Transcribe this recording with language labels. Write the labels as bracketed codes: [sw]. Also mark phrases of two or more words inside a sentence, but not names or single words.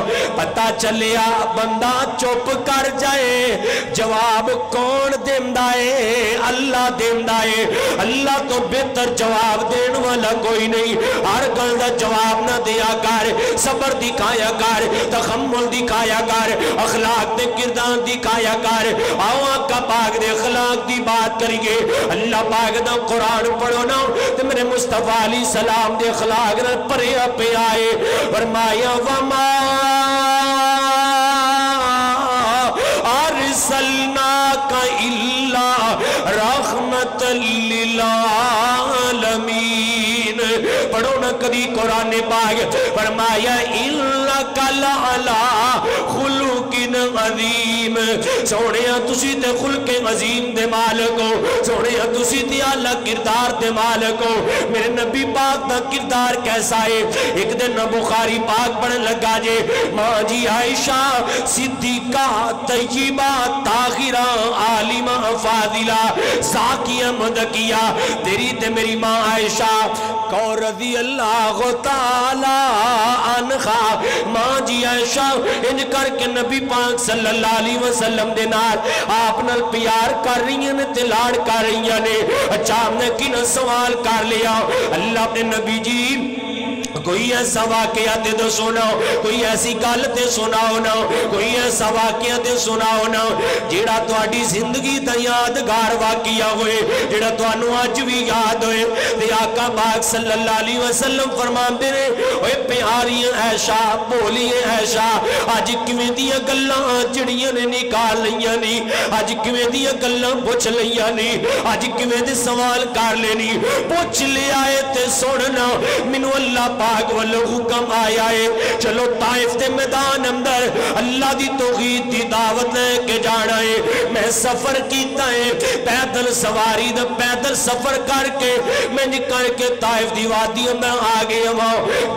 [pa] پتا چلیا بندہ چپ کر جائے، جواب کون دیندا ہے? اللہ دیندا ہے. اللہ تو بہتر جواب دینے والا کوئی نہیں. ہر گل دا جواب نا دیا کر، صبر دکھایا کر، تحمل دکھایا کر، اخلاق دے کردار دکھایا کر. آؤ آقا پاک دے اخلاق دی بات کریے۔ اللہ پاک دا قرآن پڑھو نا تے میرے مصطفیٰ [ar] عليه السلام [pa] دے اخلاق نال بھریا پے آئے. [ar] फरमाया وما أرسلناك إلا رحمة للعالمين. [ur] پڑھو نا کبھی قرآن پاک. [ar] फरमाया إنك لعلى خلق عظيم. [pa] سوہنیا تسی تے خلقِ عظیم دے مالک ہو، سوہنیا تسی تے اعلیٰ کردار دے مالک ہو. میرے نبی پاک دا کردار کیسا ہے؟ اک دن بخاری پاک پڑھن لگا جے، ماں جی عائشہ صدیقہ طیبہ طاہرہ عالمہ فاضلہ ساقیہ مدکیہ، تیری تے میری ماں عائشہ کور [ar] رضي الله تعالى عنها. [pa] ماں جی عائشہ اِنج کر کے نبی پاک [ar] صلى الله عليه وسلم [pa] دے نال آپ نال پیار کر رہی نے تے لاڈ کر رہی نے. [ur] اچھا ہم نے کن سوال کر لیا, [pa] اللہ نے نبی جی کوئی ایسا واقعہ تے دو سناؤ، کوئی ایسی گل تے سناؤ نا، کوئی ایسا واقعہ تے سناؤ نا جیڑا تہاڈی زندگی دا یادگار واقعہ ہووے، جیڑا تہانوں اج وی یاد ہووے. تے آقا پاک [ar] صلى الله عليه وسلم [pa] فرماندے نے، اوئے پیاری عائشہ بھولی عائشہ اج کِویں دیاں گلاں جیڑیاں نے کڈھ لئیاں نی، اج کِویں دیاں گلاں پچھ لئیاں نی، اج کِویں دے سوال کر لینی. پچھ لیا تے سن نا، مینوں اللہ پاک پاک والو حکم آیا ہے چلو طائف دے میدان اندر اللہ دی توحید دی دعوت لے کے جانا ہے. میں سفر کیتا ہے پیدل سواری دا پیدل سفر کر کے میں نکل کے طائف دی وادی اندر آ گیا ہوں.